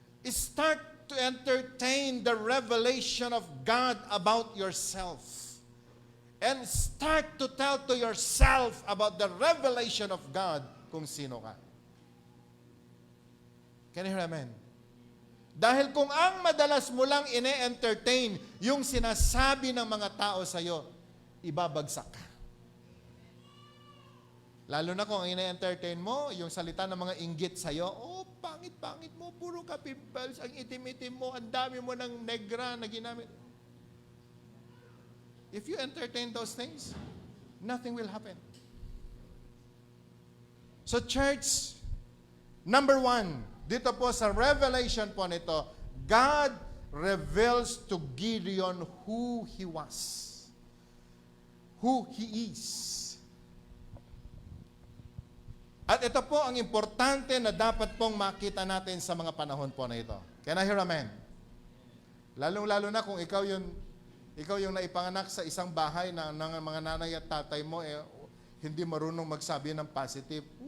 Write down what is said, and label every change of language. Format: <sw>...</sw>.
<en>Start to entertain the revelation of God about yourself. And start to tell to yourself about the revelation of God</en> <tl>kung sino ka.</tl> <en>Can you hear amen?</en> <tl>Dahil kung ang madalas mo lang ine-entertain yung sinasabi ng mga tao sa'yo, ibabagsak ka. Lalo na kung ine-entertain mo, yung salita ng mga inggit sa'yo, "Oh, pangit-pangit mo, puro ka pimples, ang itim-itim mo, ang dami mo ng negra na ginamit."</tl> <en>If you entertain those things, nothing will happen. So church, number one,</en> <tl>dito po sa revelation po nito,</tl> <en>God reveals to Gideon who he was, who he is.</en> <tl>At ito po ang importante na dapat pong makita natin sa mga panahon po na ito.</tl> <en>Can I hear amen?</en> <tl>Lalong-lalo na kung ikaw yung naipanganak sa isang bahay na ng mga nanay at tatay mo, hindi marunong magsabi ng positive.</tl>